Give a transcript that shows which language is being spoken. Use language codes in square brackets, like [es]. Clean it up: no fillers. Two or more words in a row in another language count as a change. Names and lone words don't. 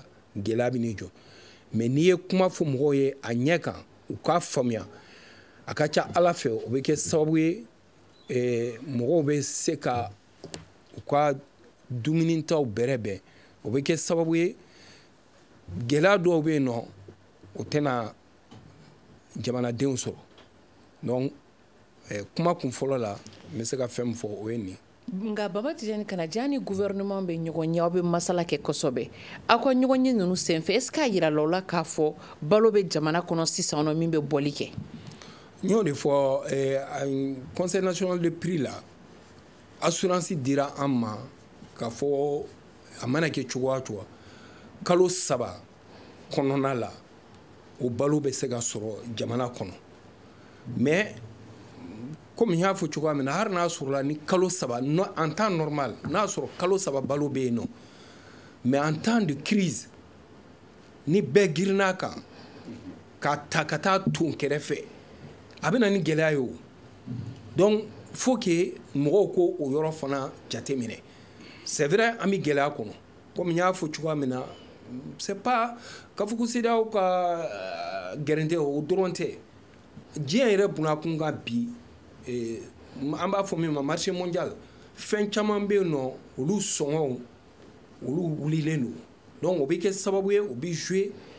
[bm] gɛlɛya bɛ n'i jɔ mais n'i ye kuma fɔ mɔgɔw ye a ɲɛ kan u k'a faamuya a ka ca ala fɛ o bɛ kɛ sababu ye mɔgɔw bɛ se ka u ka dumunitaw bɛrɛbɛn o bɛ kɛ sababu ye gɛlɛya dɔw bɛ yen nɔ o tɛna jamanadenw sɔrɔ donc kuma kun fɔlɔ la n bɛ se ka fɛn min fɔ o ye nin nka Banba Tijani Kanaji ni gouvernement bɛ ɲɔgɔn ɲɛ aw bɛ masala kɛ kosɛbɛ aw ka ɲɔgɔn ɲɛ ninnu senfɛ [fr] est-ce que [bm] a yira la la k'a fɔ balo bɛ jamana kɔnɔ sisan nɔ min bɛ bɔli kɛ n y'o de fɔ [fr] conseil national de prix [bm] la assurance dira an ma k'a fɔ a mana kɛ cogoya cogoya kalo 3 kɔnɔna la o balo bɛ se ka sɔrɔ jamana kɔnɔ [fr] mais comme [bm] n y'a fɔ cogoya min na hali n'a sɔrɔla ni kalo 3 [fr] en temps normal [bm] n'a sɔrɔ kalo 3 balo bɛ yen nɔ [fr] mais en temps de crise [bm] ni bɛɛ girinna kan k'a ta ka taa ton kɛrɛfɛ a bɛ na ni gɛlɛya ye o [fr] donc faut que [bm] mɔgɔw ko o yɔrɔ fana jate minɛ [fr] c'est vrai [bm] an bɛ gɛlɛya kɔnɔ comme n y'a fɔ cogoya min na [fr] c'est pas [bm] k'a fɔ ko CEDEAO ka gɛrɛntɛ o dɔrɔn tɛ diɲɛ yɛrɛ bunakun kan bi an b'a fɔ min ma [fr] marché mondial [bm] fɛn caman bɛ yen nɔ olu sɔngɔw olu wulilen don donc o bɛ kɛ sababu ye o bɛ jouer